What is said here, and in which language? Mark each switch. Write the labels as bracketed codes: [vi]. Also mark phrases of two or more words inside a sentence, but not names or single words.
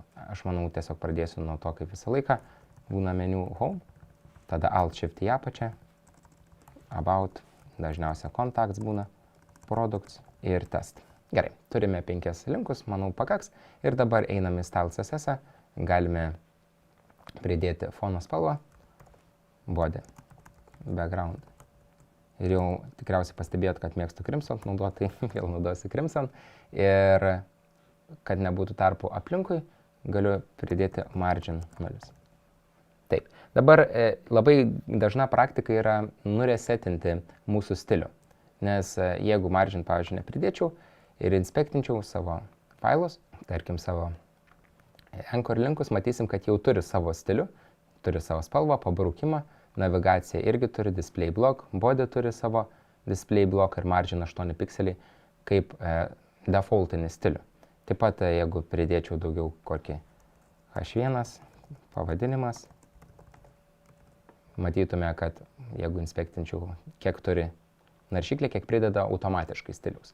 [lt] Aš manau, tiesiog pradėsiu nuo to, kaip visą laiką būna meniu home, tada [en] alt shift [lt] į apačią, about, dažniausia contacts būna, products ir test. Gerai, turime 5 linkus, manau pakaks ir dabar einame į Style CSS, galime pridėti fono spalvą, [en] body, background. [lt] Ir jau tikriausiai pastebėjot, kad mėgstu Crimson naudoti, tai vėl naudosiu Crimson. Ir kad nebūtų tarpų aplinkui, galiu pridėti margin 0. Taip, dabar labai dažna praktika yra nuresetinti mūsų stilių. Nes jeigu margin, pavyzdžiui, nepridėčiau ir inspektinčiau savo failus, tarkim savo anchor linkus, matysim, kad jau turi savo stilių, turi savo spalvą, pabraukimą, navigacija irgi turi [en] display block, [lt] body turi savo [en] display block [lt] ir margin 8 pikseliai kaip defaultinį stilių. Taip pat, jeigu pridėčiau daugiau kokį H1, pavadinimas, matytume, kad jeigu inspektinčiau, kiek turi naršyklė, kiek prideda automatiškai stiliaus.